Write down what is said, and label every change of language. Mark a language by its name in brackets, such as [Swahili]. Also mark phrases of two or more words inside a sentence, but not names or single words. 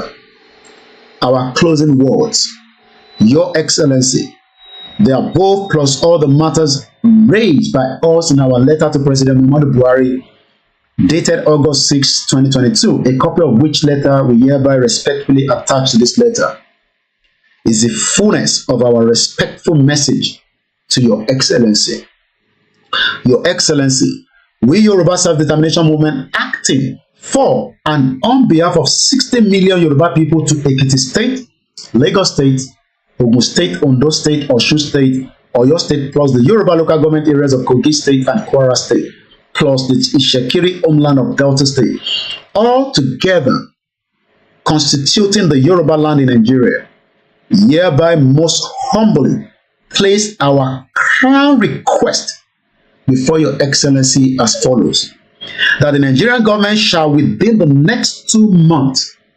[English] Our closing words, Your Excellency, the above plus all the matters raised by us in our letter to President Muhammadu Buhari, dated August 6, 2022, a copy of which letter we hereby respectfully attach to this letter, is the fullness of our respectful message to Your Excellency. Your Excellency, we Yoruba Self-Determination Movement acting for and on behalf of 60 million Yoruba people to Ekiti State, Lagos State, Ogun State, Ondo State, Osun State, Oyo State, plus the Yoruba local government areas of Koiki State and Kwara State, plus the Ishekiri homeland of Delta State, all together constituting the Yoruba land in Nigeria, hereby most humbly place our crown request before Your Excellency as follows: that the Nigerian government shall within the next 2 months,